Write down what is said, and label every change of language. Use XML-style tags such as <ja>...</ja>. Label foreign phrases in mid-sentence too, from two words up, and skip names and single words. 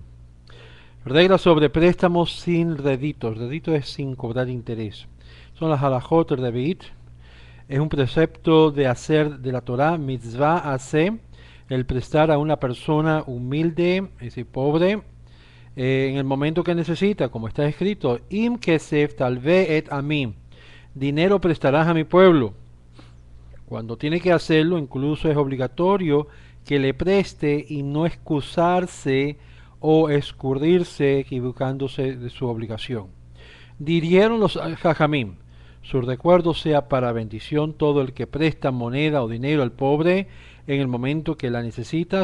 <es>Reglas sobre préstamos sin réditos. Rédito es sin cobrar interés. Son las halajot revi'it. Es un precepto de hacer de la Torah, mitzvah hace, el prestar a una persona humilde, es decir, pobre, en el momento que necesita, como está escrito,</es> <he>אם כסף תלוה את עמי,</he> <es>dinero prestarás a mi pueblo. Cuando tiene que hacerlo, incluso es obligatorio que le preste y no excusarse o escurrirse equivocándose de su obligación. Dirieron los jajamim, su recuerdo sea para bendición todo el que presta moneda o dinero al pobre en el momento que la necesita.</es>